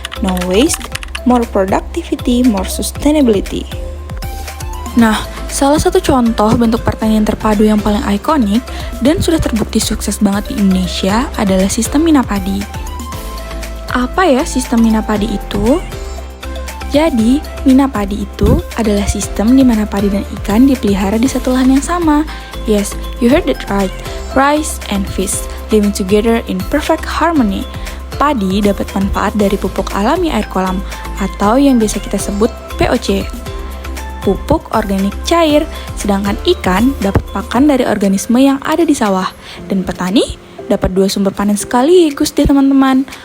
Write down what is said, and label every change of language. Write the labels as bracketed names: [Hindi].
[English] No waste, more productivity, more sustainability. [Indonesian] Nah, salah satu contoh bentuk pertanian terpadu yang paling ikonik dan sudah terbukti sukses banget di Indonesia adalah sistem Minapadi. Apa ya sistem Minapadi itu? Jadi, Minapadi itu adalah sistem di mana padi dan ikan dipelihara di satu lahan yang sama. [English] Yes, you heard it right. Rice and fish living together in perfect harmony. [Indonesian] Padi dapat manfaat dari pupuk alami air kolam atau yang biasa kita sebut POC. Pupuk organik cair, sedangkan ikan dapat pakan dari organisme yang ada di sawah. Dan petani dapat 2 sumber panen sekaligus deh teman-teman.